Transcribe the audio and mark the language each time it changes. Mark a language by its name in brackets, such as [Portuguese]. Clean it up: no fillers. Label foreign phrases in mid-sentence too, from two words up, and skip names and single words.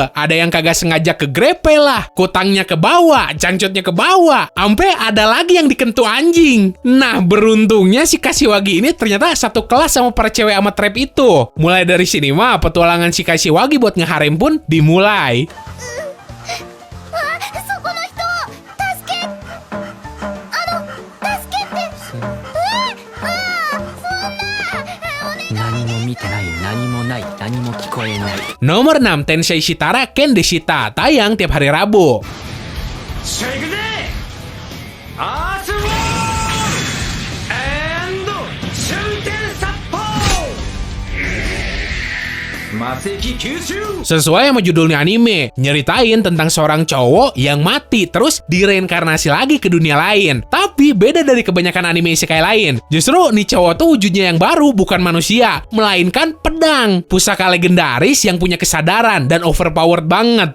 [Indonesian] Ada yang kagak sengaja kegrepe lah, kutangnya ke bawah, cangcutnya ke bawah, ampe ada lagi yang dikentu anjing. Nah, beruntungnya si Kashiwagi ini ternyata satu kelas sama para cewek sama trap itu. Mulai dari sini mah petualangan si Kashiwagi buat ngeharem pun dimulai. [Japanese] そこの人助け助けて何も見てない、何もない、何も聞こえない。 [Indonesian] Nomor 6, Tensei Shitara Ken Deshita, tayang tiap hari Rabu. [Japanese] 魔石吸収。 [Indonesian] Sesuai sama judulnya anime, nyeritain tentang seorang cowok yang mati terus direinkarnasi lagi ke dunia lain. Tapi beda dari kebanyakan anime isekai lain. Justru nih cowok tuh wujudnya yang baru bukan manusia, melainkan pedang. Pusaka legendaris yang punya kesadaran dan overpowered banget.